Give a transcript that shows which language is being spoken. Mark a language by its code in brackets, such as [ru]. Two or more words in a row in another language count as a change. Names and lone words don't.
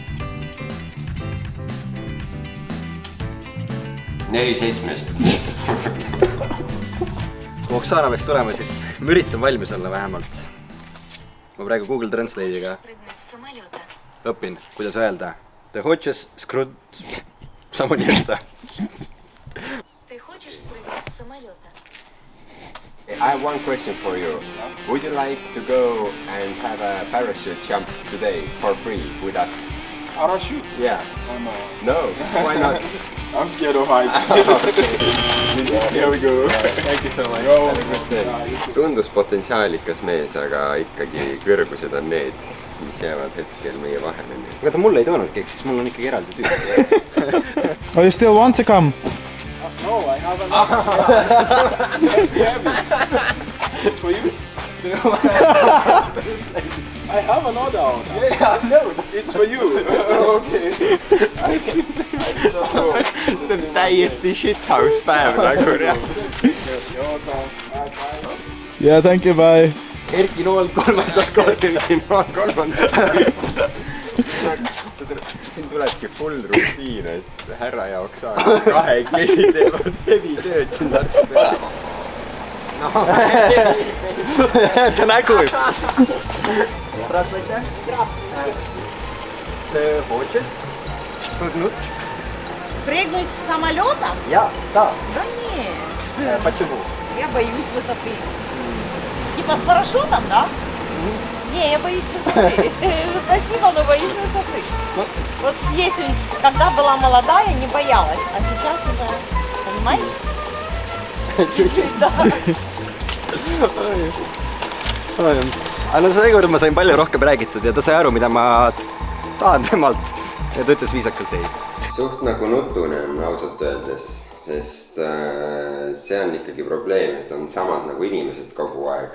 [et] 4-7. Kui Oksana peaks tulema, siis ma üritan valmis olla vähemalt. Ma praegu Google Translate'iga õpin, kuidas öelda. [ru] Te хочешь скрут самолета? Ты хочешь спрыгнуть с самолета? [en] I have one question for you. Would you like to go and have a parachute jump today for free with us? Parachute? Yeah. Oh no. No? Why not? I'm scared of heights. Here we go. Thank you so much. Go. [et] Tundus potentsiaalikas mees, aga ikkagi kõrgused on need, mis jäävad hetkel meie vahele. Aga ta mulle ei toonud keegi, siis mul on ikkagi eraldi tüüd. [en] Oh, you still want to come? No, I have another. It's for you. I have another one. Yeah, no, it's for you. Okay. [et] See on täiesti shithouse päev nagu [en] Yeah, thank you, bye. [et] Erki Nool 3. korda. Siin tulebki full rutiin, et härra ja Oksana kahekesi teevad hevi tööd siin Tartu peale. Ta nägu. [ru] Здравствуйте. Ты хочешь спрыгнуть? Спрыгнуть с самолета? Я, да. Да нет. Почему? Я боюсь высоты. Типа с парашютом, да? Не, я боюсь высоты. Спасибо, но боюсь высоты. Вот если когда была молодая, не боялась, а сейчас уже, понимаешь? Чуть-чуть, да. [et] Aga no seekord ma sain palju rohkem räägitud ja ta sai aru, mida ma tahan temalt ja ta ütles viisakalt ei. Suht nagu nutune on ausalt öeldes, sest see on ikkagi probleem, et on samad nagu inimesed kogu aeg.